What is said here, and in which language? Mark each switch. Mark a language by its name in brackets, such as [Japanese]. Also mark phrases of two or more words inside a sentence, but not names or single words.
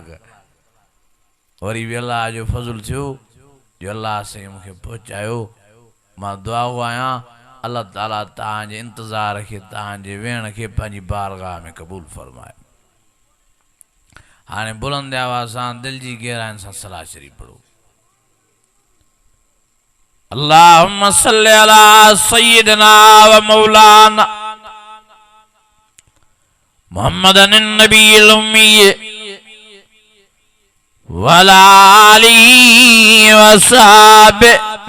[Sindhi] वरी बि अलाह जो फज़ुल थियो जो अलाह साईं मूंखे पहुचायो. मां दुआ आहियां अलाह ताला तव्हांजे इंतज़ार खे तव्हांजे वेहण खे पंहिंजी बारगाह में क़बूल फरमाए. हाणे बुलंद आवाज़ सां दिलि जी गहराइनि सां सलाह शरीफ पढ़ो. [Arabic] اللهم صل على سيدنا ومولانا محمد النبي الأمي وعلى آله وصحبه